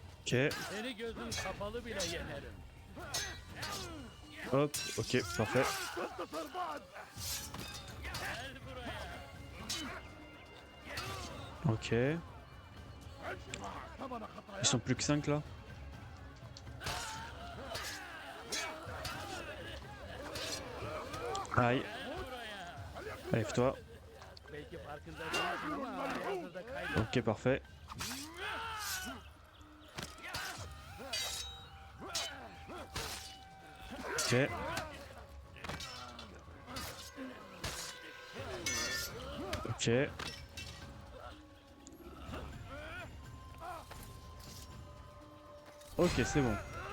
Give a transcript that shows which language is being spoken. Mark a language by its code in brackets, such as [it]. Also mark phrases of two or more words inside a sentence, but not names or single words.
[fr] Ok. [tr] Seni gözüm kapalı bile yenerim. [fr] Hop. Ok, parfait. [tr] Gel buraya. [fr] Ok. Ils sont plus que 5 là. Aïe. Lève-toi. [tr] Belki farkında değilsin ama halihazırda kaybettim. [fr] Ok, parfait. Ok. Ok. Ok, c'est bon.